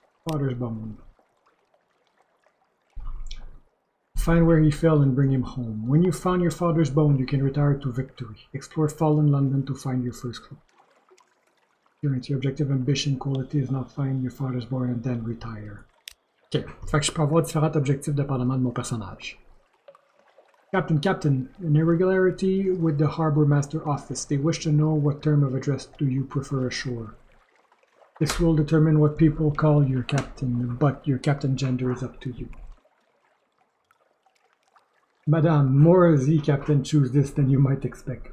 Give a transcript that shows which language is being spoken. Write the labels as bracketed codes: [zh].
[en] Father's bone. Find where he fell and bring him home. When you found your father's bone, you can retire to victory. Explore fallen London to find your first clue. Your objective ambition quality is not find your father's bone and then retire. [fr] Ok, fait que je peux avoir différents objectifs dépendamment de mon personnage. [en] Captain, an irregularity with the Harbour Master Office. They wish to know what term of address do you prefer ashore. This will determine what people call your captain, but your captain gender is up to you. Madame, more the captain choose this than you might expect.